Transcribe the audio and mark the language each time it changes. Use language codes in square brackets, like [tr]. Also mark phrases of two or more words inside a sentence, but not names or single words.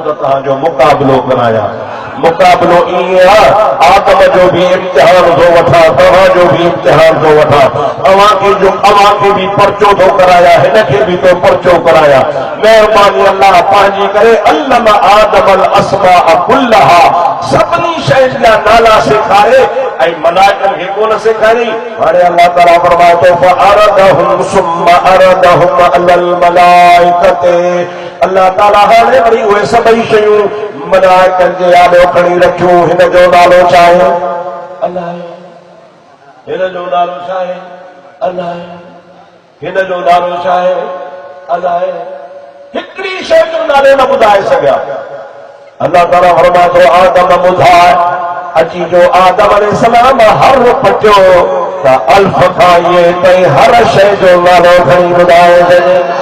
[sd] त तव्हांजो मुक़ाबिलो करायां मुक़ाबिलो इएं आहे आदम जो बि इम्तिहान थो वठां तव्हांजो बि इम्तिहान थो वठां अव्हांखे बि पर्चो थो करायां हिनखे बि थो पर्चो करायां महिरबानी अल्लाह पंहिंजी करे [ar] علم آدم الأسماء كلها [sd] सभिनी शयुनि जा नाला सेखारे ऐं मलाइकनि खे कोन सेखारियईं हाणे अल्लाह ताला फरमाए थो [ar] فعرضهم ثم عرضهم على الملائكة [sd] अल्लाह ताला हाणे वरी उहे सभई शयूं मलाइकनि जे आॾो खणी रखियूं हिन जो नालो छा आहे अलाह हिन जो नालो छा आहे अलाह हिन जो नालो छा आहे अलाह हिकिड़ी शइ जो नालो न ॿुधाए सघिया अल्लाह ताला फरमाए थो आदम ॿुधाए अची जो आदम अलैहिस्सलाम हर पटियो त अल्फ खां इहे ताईं हर शइ जो नालो खणी ॿुधाए छॾे